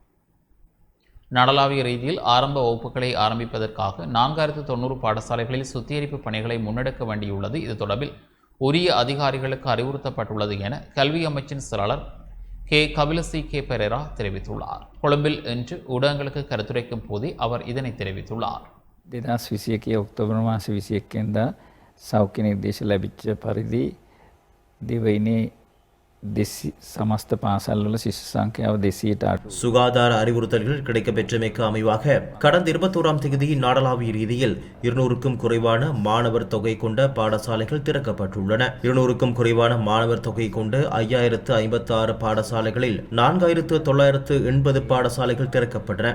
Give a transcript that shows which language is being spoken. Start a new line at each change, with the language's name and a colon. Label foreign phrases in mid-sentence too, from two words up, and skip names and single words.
Tamil: நாடளாவிய ரீதியில் ஆரம்ப வகுப்புகளை ஆரம்பிப்பதற்காக 4090 பாடசாலைகளில் சுத்திகரிப்பு பணிகளை முன்னெடுக்க வேண்டியுள்ளது. இது தொடர்பில் உரிய அதிகாரிகளுக்கு அறிவுறுத்தப்பட்டுள்ளது என கல்வி அமைச்சின் செயலாளர் கபிலசி பெரேரா தெரிவித்துள்ளார். கொழும்பில் இன்று ஊடகங்களுக்கு கருத்துரைக்கும் போதே அவர் இதனை தெரிவித்துள்ளார்.
Sinhala: 2021 ඔක්තෝබර් මාස 21 වෙනිදා සෞඛ්‍ය නිර්දේශ ලැබිච්ච පරිදි දිවයිනේ සමස්ත පාසල් සිසු සංඛ්‍යාව 208
Tamil: சுகாதார அறிவுறுத்தல்கள் கிடைக்கப்பெற்றமைக்கு அமைவாக கடந்த 21ஆம் தேதி நாடளாவிய ரீதியில் 200க்கும் குறைவான மாணவர் தொகை கொண்ட பாடசாலைகள் திறக்கப்பட்டுள்ளன. 200க்கும் குறைவான மாணவர் தொகை கொண்டு 5056 பாடசாலைகளில் 4980 பாடசாலைகள் திறக்கப்பட்டன.